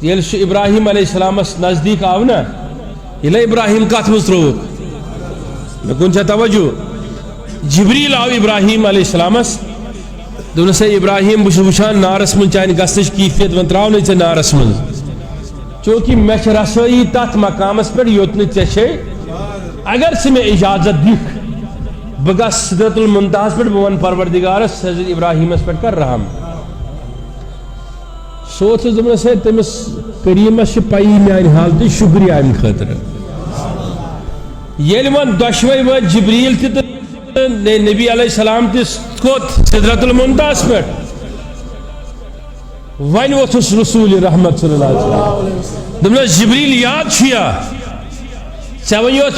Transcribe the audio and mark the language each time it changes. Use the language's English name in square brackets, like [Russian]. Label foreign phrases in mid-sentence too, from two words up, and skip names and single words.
[Kashmiri] یل ابراہیم [Arabic] علیہ السلام [Kashmiri] نزدیک آو نا یہ ابراہیم کت مز تروک مے کن توجہ جبریل آو ابراہیم [Arabic] علیہ السلام [Kashmiri] دس ابراہیم بہ وچان نارس من چانہ گھنچ کیفیت ون تراو ژے نارس من چونکہ مے رسائی تت مقامس پہ یوت ژے اگر ژٕ مے اجازت دکھ بہ گھس سدرۃ المنتہاس پہ بہ ون پروردگارس حضرت ابراہیمس پہ کر رحم سوچ دس تمس کریمس پی میانہ حالت شکریہ امہ خاطر یل ون دشوے وت جبریل تہ نبی [Arabic] علیہ السلام [Kashmiri] تت سدرۃ المنتہاس پہ ون ووتھس رسول رحمت [Arabic] صلی اللہ علیہ وسلم [Kashmiri] دپنس جبریل یاد چھیا ژے ونیوت